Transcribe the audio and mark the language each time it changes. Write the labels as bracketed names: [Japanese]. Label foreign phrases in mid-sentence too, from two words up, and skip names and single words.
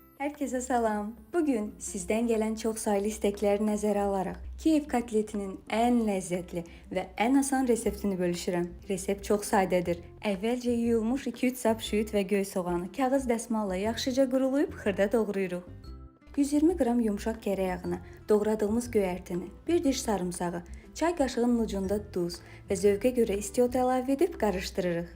[Azerbaijani] Herkese salam. [Turkish] Bugün sizden gelen çok sayılı istekleri [Azerbaijani] nəzərə alaraq Kiyev kotletinin ən ləzzətli və ən asan reseptini bölüşürəm. Resept çox sadədir. Əvvəlcə yuyulmuş 2-3 sap şüyüt və göy soğanı kağız dəsmalla yaxşıca qurulayıb xırda doğrayırıq. 120 qram yumşaq kərə yağını, doğradığımız göyərtini, 1 diş sarımsağı, çay qaşığının ucunda duz və zövqə görə istiot əlavə edib qarışdırırıq.